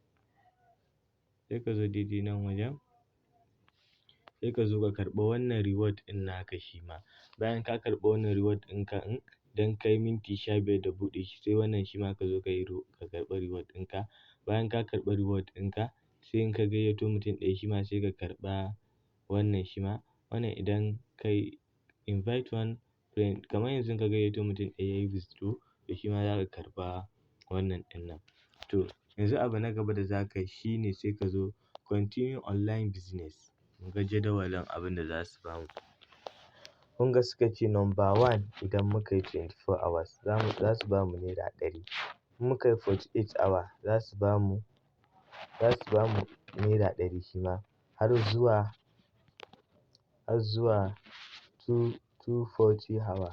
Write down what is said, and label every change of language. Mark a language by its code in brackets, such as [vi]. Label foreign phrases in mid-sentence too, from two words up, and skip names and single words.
[ha] Sai ka zo daidai nan wajen. Sai ka zo ka karɓa wannan reward ɗin naka shi ma. Bayan ka karɓa wannan reward ɗinka idan ka yi minti 15 da buɗe shi sai wannan shi ma ka zo ka karɓa reward ɗinka. Bayan ka karɓa reward ɗinka sai in ka gayyato mutum ɗaya shi ma sai ka karɓa wannan shi ma. Wannan idan ka yi [en] invite one friend [ha] kamar yanzu ka gayyato mutum ɗaya yayi withdraw to shi ma za ka karɓa wannan ɗin nan. To yanzu abu na gaba da za ka yi shine sai ka zo [en] continue online business. [ha] Mu ga jadawalin abin da za su bamu. Kun ga suka ce number 1 idan muka yi 24 hours za su bamu naira 100. In muka yi 48 hours za su bamu naira 100 shi ma har zuwa 240 hours.